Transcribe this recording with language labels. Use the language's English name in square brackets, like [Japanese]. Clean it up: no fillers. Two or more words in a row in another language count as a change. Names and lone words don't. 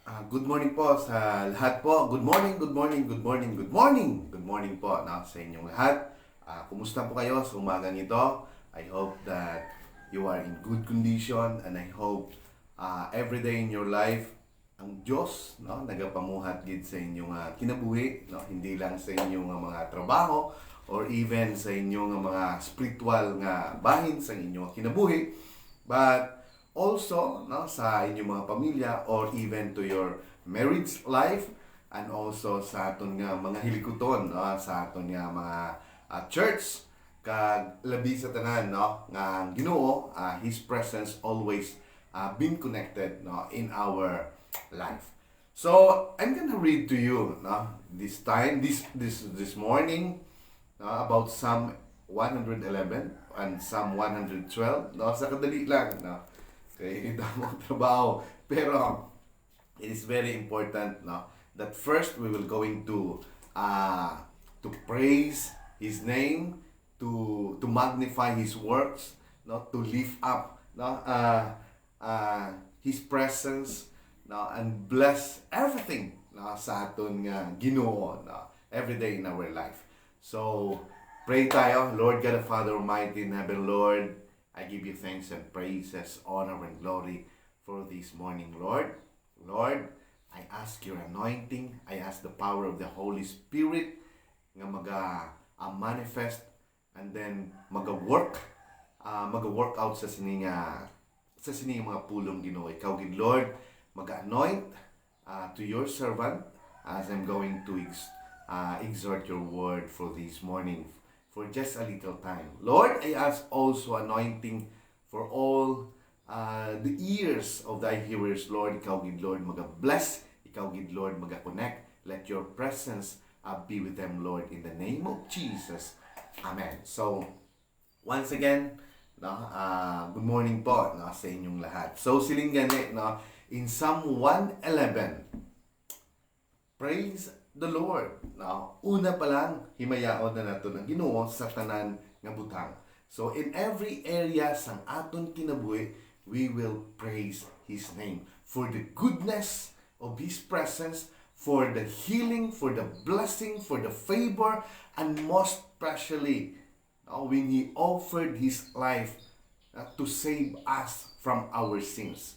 [English] Good morning [Filipino] po sa lahat po. [English] Good morning, good morning, good morning, good morning. Good morning [Filipino] po sa inyong lahat. Kumusta po kayo sa umagang ito? [English] I hope that you are in good condition and I hope every day in your life [Hiligaynon] ang Diyos nagapamuhat gid sa inyong kinabuhi, hindi lang sa inyong mga trabaho [English] or even [Hiligaynon] sa inyong mga spiritual nga bahin sa inyong kinabuhi, [English] but also [Hiligaynon] sa inyong mga pamilya [English] or even to your marriage life and also [Hiligaynon] sa aton nga mga hilikuton, sa aton nga mga church kag labi sa tanan nga Ginoo, [English] His presence always been connected in our life. So I'm gonna read to you this time this morning about Psalm 111 and Psalm 112 [Hiligaynon] sa kadali lang kaya mo trabaho. [English] Pero it is very important that first we will going to praise His name, to magnify His works, to lift up His presence, and bless everything [Hiligaynon] sa aton nga Ginoo [English] every day in our life. [Filipino] So pray tayo. [English] Lord God, the Father Almighty in heaven, Lord, I give you thanks and praises, honor and glory for this morning, Lord. Lord, I ask your anointing. I ask the power of the Holy Spirit nga manifest and then work out [Hiligaynon] sa sining mga pulong Ginoo. Ikaw gid, [English] Lord, anoint to your servant as I'm going to exhort your word for this morning for just a little time. Lord, I ask also anointing for all the ears of thy hearers, Lord. [Hiligaynon] Ikaw gid, [English] Lord, bless. [Hiligaynon] Ikaw gid, [English] Lord, connect. Let your presence be with them, Lord, in the name of Jesus. Amen. So, once again, [Filipino] good morning po sa inyong lahat. [English] So, [Hiligaynon] siling gani, [English] in Psalm 111, praise the Lord. [Hiligaynon] Una pa lang, himayaon na nato ng Ginoo sa tanan nga butang. [English] So, in every area [Hiligaynon] sang aton kinabuhi, [English] we will praise His name for the goodness of His presence, for the healing, for the blessing, for the favor, and most especially when He offered His life to save us from our sins.